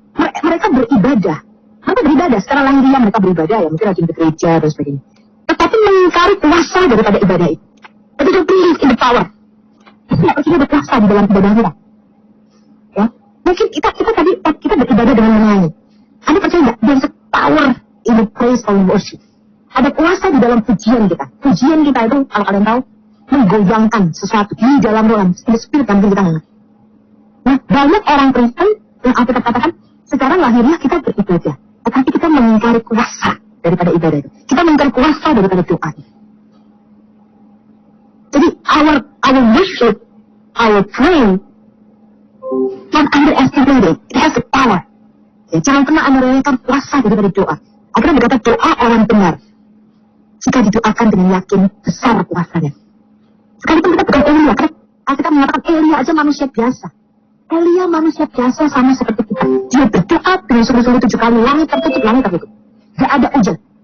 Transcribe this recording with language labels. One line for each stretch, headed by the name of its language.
Indonesian: Mereka beribadah. Mereka beribadah secara lahiriah, mereka beribadah ya, mungkin rajin ke gereja dan sebagainya. Tetapi mengingkari kuasa daripada ibadah itu. Tapi dia pilih
English: in the power.
Indonesian: Kita nggak percaya ada kuasa di dalam ibadah kita. Ya, mungkin kita tadi kita beribadah dengan menyanyi. Anda percaya nggak?
English: There's a power in the praise or worship.
Indonesian: Ada kuasa di dalam pujian kita. Pujian kita itu, kalau kalian tahu, menggoyangkan sesuatu di dalam roh,
English: the spirit
Indonesian: yang kita mengerti. Nah, banyak orang Kristen yang Alkitab katakan, sekarang lahirnya kita beribadah, tetapi kita mengingkari kuasa daripada ibadah itu. Kita mengingkari kuasa daripada doa. Jadi,
English: our worship, our prayer, don't underestimate it. It has the power.
Indonesian: Ya, jangan pernah Anda remehkan kuasa daripada doa. Akhirnya berkata doa orang benar. Jika didoakan dengan yakin, besar kuasanya. Sekalipun kita bukan Elia, kan? Kita mengatakan Elia aja manusia biasa. Elia manusia biasa sama seperti kita. Dia berdoa dengan sungguh-sungguh 7 kali, langit tertutup, langit tertutup. Gak ada hujan.